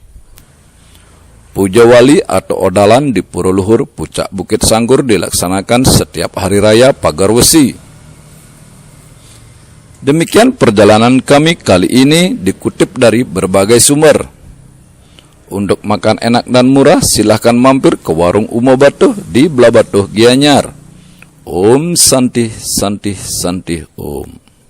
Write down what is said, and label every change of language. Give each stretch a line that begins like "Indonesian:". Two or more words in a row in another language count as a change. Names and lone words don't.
Indonesian: Puja Wali atau Odalan di Pura Luhur Puncak Bukit Sangkur dilaksanakan setiap hari raya Pagar Wesi. Demikian perjalanan kami kali ini dikutip dari berbagai sumber. Untuk makan enak dan murah, silahkan mampir ke warung Umo Batuh di Blabatuh Gianyar. Om Santi Santi Santi Om.